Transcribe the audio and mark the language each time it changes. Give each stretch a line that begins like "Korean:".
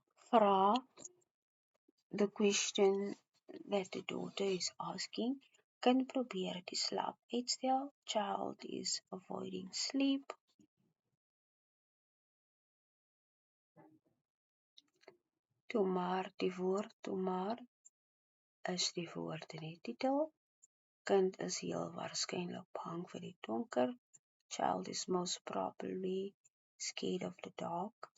Afrikaans: Vra,
English: The question that the daughter is asking,
Afrikaans: kan probeer die slaap uitstel.
English: Child is avoiding sleep.
Afrikaans: Toe maar die woord toe maar is die woord in die titel. Kind is heel waarskynlik bang vir die donker.
English: Child is most probably scared of the dark.